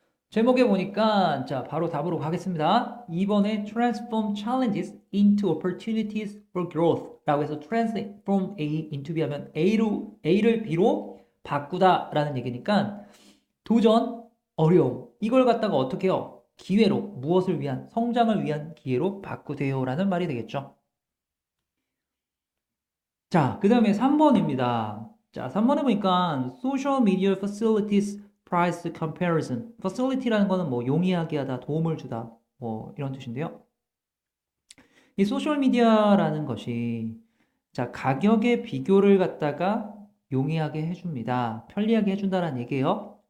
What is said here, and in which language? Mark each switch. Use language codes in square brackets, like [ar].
[ko] 제목에 보니까 자 바로 답으로 가겠습니다. 2번에 [en] transform challenges into opportunities for growth [ko] 라고 해서 [en] transform A into B [ko] 하면 A를 B로 바꾸다 라는 얘기니까 도전, 어려움 이걸 갖다가 어떻게 해요? 기회로 무엇을 위한 성장을 위한 기회로 바꾸세요 라는 말이 되겠죠. 자, 그 다음에 3번입니다. [en] 자, [ko] 3번에 보니까 [en] social media facilities price comparison. [ko] facility라는 거는 뭐 용이하게 하다, 도움을 주다, 뭐 이런 뜻인데요. 이 소셜 미디어라는 것이 자, 가격의 비교를 갖다가 용이하게 해줍니다. 편리하게 해준다는 얘기예요.